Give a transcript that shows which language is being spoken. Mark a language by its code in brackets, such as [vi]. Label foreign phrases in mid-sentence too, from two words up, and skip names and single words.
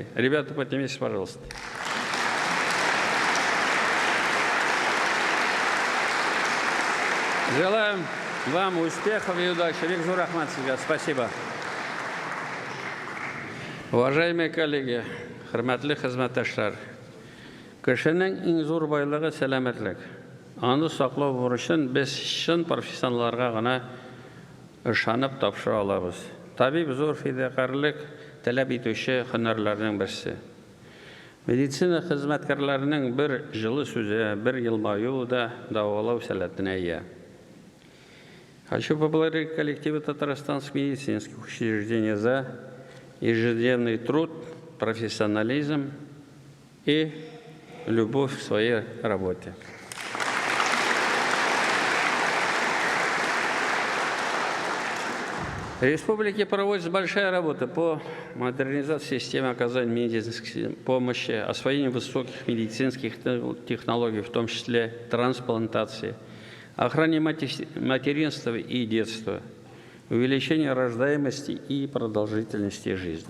[ru] Ребята, поднимитесь, пожалуйста. Желаем вам успехов и удачи. Виктор Рахмат, спасибо. Уважаемые коллеги, [tt] хөрмәтле хезмәттәшләр, кешенең иң зур байлыгы сәламәтлек. Аны саклау бурычын без чын профессионалларга гына ышанып тапшыра алабыз. Табиб зур фидакарлык таләп итүче һөнәрләрнең берсе. Медицина хезмәткәрләренең бер җылы сүзе, бер елмаю да дәвалау сәләтенә ия. [ru] Хочу поблагодарить коллективы татарстанских медицинских учреждений за ежедневный труд, профессионализм и любовь к своей работе. В республике проводится большая работа по модернизации системы оказания медицинской помощи, освоению высоких медицинских технологий, в том числе трансплантации, охране материнства и детства, увеличение рождаемости и продолжительности жизни.